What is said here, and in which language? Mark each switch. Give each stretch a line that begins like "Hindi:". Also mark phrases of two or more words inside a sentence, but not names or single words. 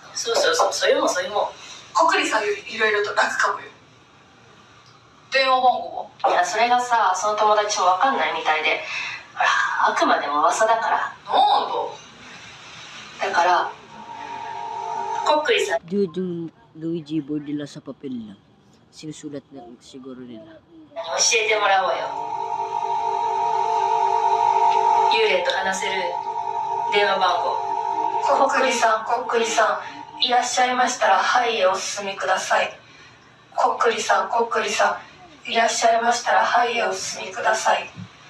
Japanese: そうそうそう、そういうもんそういうもん。コックリさんよりいろいろと楽かもよ。電話番号は？いや、それがさ、その友達もわかんないみたいで、ほら、あくまでも噂だから。なんだ？だから、コックリさん。
Filipino: Dude, yung Luigi board nila sa papel lang. Sinusulat na siguro nila.
Japanese: 教えてもらおうよ。幽霊と話せる電話番号。コックリさん、コックリさん、いらっしゃいましたら、はいへお進みください。コックリさん、コックリさん、いらっしゃいましたら、はいへお進みください。